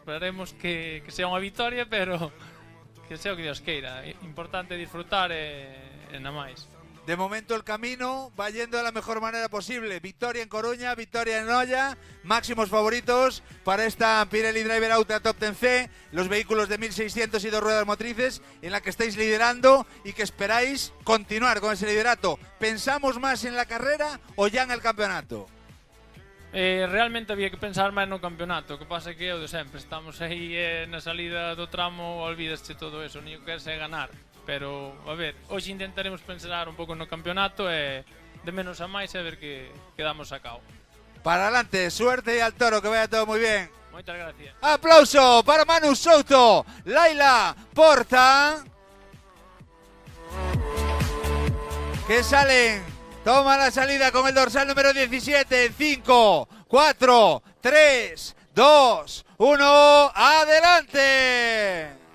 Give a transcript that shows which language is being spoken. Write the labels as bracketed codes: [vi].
[gl] Esperaremos que sea unha vitoria, pero que sea o que Dios queira. Importante disfrutar e na máis. [es] De momento el camino va yendo de la mejor manera posible. Victoria en Coruña, victoria en Noia, máximos favoritos para esta Pirelli Driver Auto Top 10C, los vehículos de 1600 y 2 ruedas motrices en la que estáis liderando y que esperáis continuar con ese liderato. ¿Pensamos más en la carrera o ya en el campeonato? [gl] Realmente había que pensar máis no campeonato, o que pasa é que é o de sempre, estamos aí na salida do tramo, olvídase todo eso, ni o que é ganar. Pero, a ver, hoxe intentaremos pensar un pouco no campeonato e de menos a máis a ver que damos a cabo. [es] Para adelante, suerte y al toro, que vaya todo muy bien. [gl] Moitas gracias. [es] Aplauso para Manu Souto, Laila Porta, que salen, toma la salida con el dorsal número 17 en 5, 4, 3, 2, 1, ¡adelante!